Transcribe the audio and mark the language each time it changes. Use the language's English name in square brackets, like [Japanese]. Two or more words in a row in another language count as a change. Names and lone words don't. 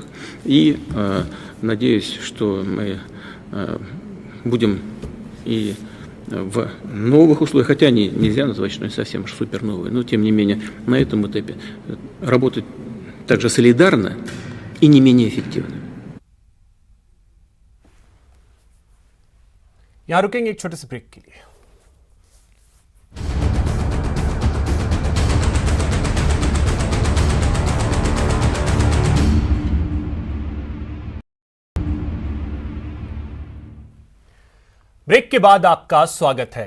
[Russian] И надеюсь, что мы будем и в новых условиях, хотя нельзя назвать, что они совсем супер новые, но тем не менее на этом этапе работать также солидарно и не менее эффективно. [Hindi] यहां रुकेंगे एक छोटे से ब्रेक के लिए। ब्रेक के बाद आपका स्वागत है।